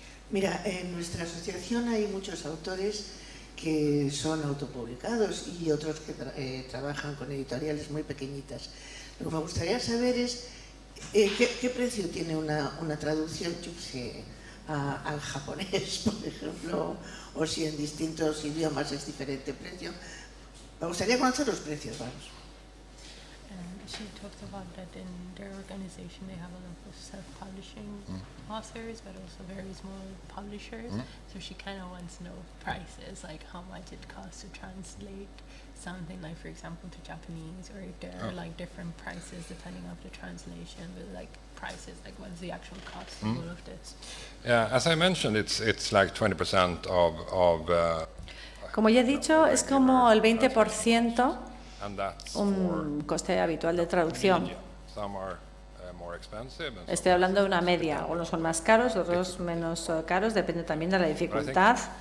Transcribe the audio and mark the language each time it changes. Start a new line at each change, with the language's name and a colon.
Spanish: Mira, en nuestra asociación hay muchos autores que son autopublicados y otros que trabajan con editoriales muy pequeñitas. Lo que me gustaría saber es qué precio tiene una traducción, yo sé, al japonés, por ejemplo, o si en distintos idiomas es diferente precio. Me gustaría conocer los precios, vamos.
English: She talks about that in their organization they have a lot of self-publishing authors, but also very small publishers. So she kind of wants to know prices, like how much it costs to translate something, like for example to Japanese, or if there are like different prices depending on the translation, but like prices, like what's the actual cost of all of this? Yeah, as I mentioned, it's like 20% of
Spanish: Como ya he dicho, es como el 20%
English: and that's
Spanish: un coste habitual de traducción.
English: some are more expensive. And
Spanish: Estoy hablando de una media. Algunos son más caros, otros menos caros, depende también de la dificultad.